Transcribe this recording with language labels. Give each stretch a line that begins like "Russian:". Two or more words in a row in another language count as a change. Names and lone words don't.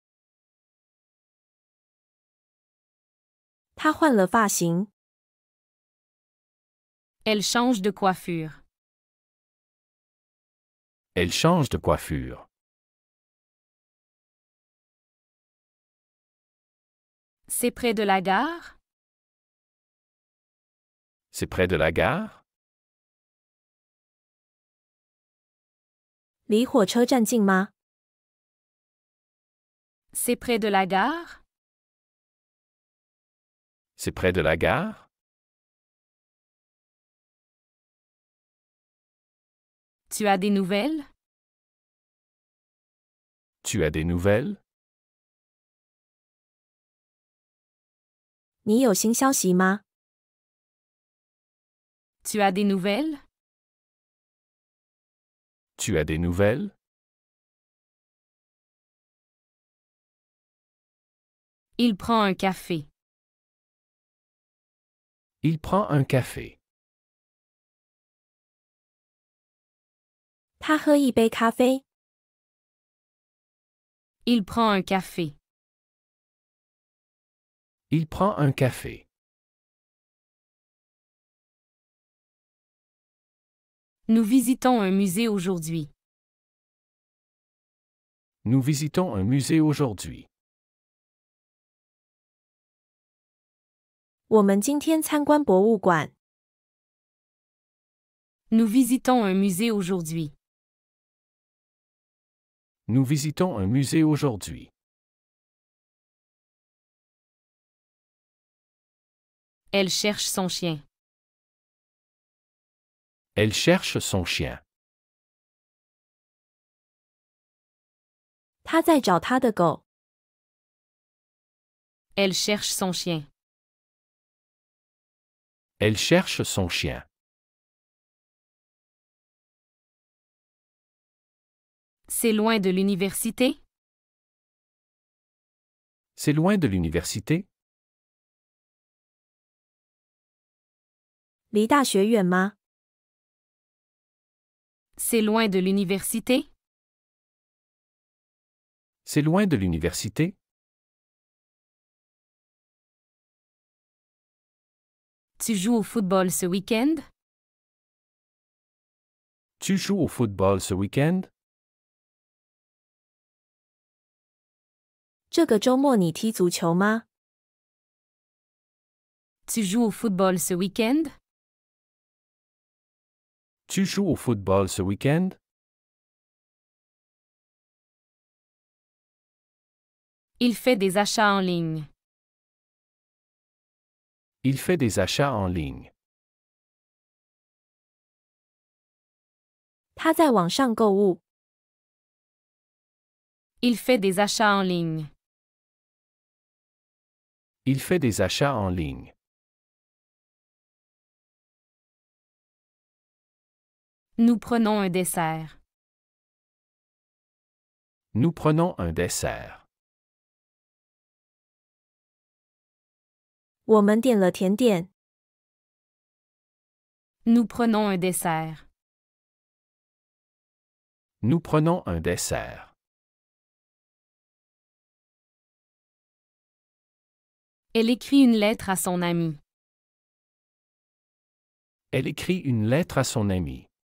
Chinese: 他换了发型。
French: Elle change de coiffure. Elle change de coiffure. C'est près de la gare? C'est près de la gare?
Chinese: 离火车站近吗？
French: C'est près de la gare? C'est près de la gare? Tu as des nouvelles? Tu as des nouvelles?
Chinese: 你有新消息吗？
French: Tu as des nouvelles? Tu as des nouvelles? Il prend un café. Il prend un café.
Chinese: 他喝一杯咖啡。
French: Il prend un café. Il prend un café. Nous visitons un musée aujourd'hui. Nous visitons un musée aujourd'hui.
Chinese: 我们今天参观博物馆。
French: Nous visitons un musée aujourd'hui. Nous visitons un musée aujourd'hui. Elle cherche son chien. Elle cherche son chien.
Chinese: 他在找他的狗。
French: Elle cherche son chien. Elle cherche son chien. C'est loin de l'université? C'est loin de l'université?
Chinese: 离大学远吗？
French: C'est loin de l'université? C'est loin de l'université? Tu joues au football ce week-end? Tu joues au football ce week-end?
Chinese: 这个周末你踢足球吗？
French: Tu joues au football ce week-end? Tu joues au football ce week-end? Il fait des achats en ligne. Il fait des achats en ligne.
Chinese: 他在网上购物。
French: Il fait des achats en ligne. Il fait des achats en ligne. Nous prenons un dessert. Nous prenons un dessert.
Chinese: 我们点了甜点。
French: Nous prenons un dessert. Nous prenons un dessert. Elle écrit une lettre à son ami. Elle écrit une lettre à son ami.